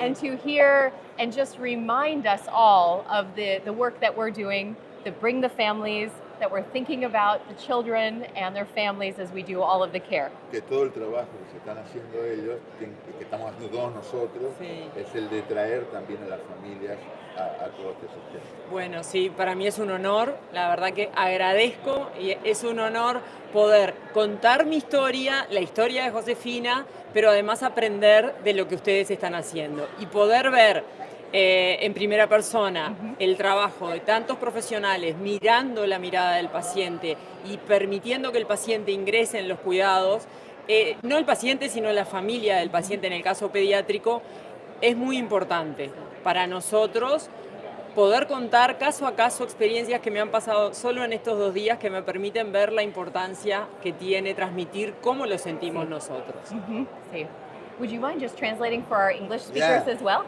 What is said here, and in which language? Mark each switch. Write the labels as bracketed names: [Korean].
[English] And to hear and just remind us all of the work that we're doing to bring the families, that we're thinking about the children and their families as we do all of the care. [Spanish] Que todo el trabajo que se están haciendo ellos, que estamos haciendo todos nosotros, es el de traer también a las familias a todos estos temas. Bueno, sí, para mí es un honor, la verdad que agradezco y es un honor poder contar mi historia, la historia de Josefina, pero además aprender de lo que ustedes están haciendo y poder ver en primera persona el trabajo de tantos profesionales mirando la mirada del paciente y permitiendo que el paciente ingrese en los cuidados, no el paciente sino la familia del paciente en el caso pediátrico, es muy importante para nosotros poder contar caso a caso experiencias que me han pasado solo en estos 2 días que me permiten ver la importancia que tiene transmitir cómo lo sentimos nosotros. Sí. [English] Would you mind just translating for our English speakers as well?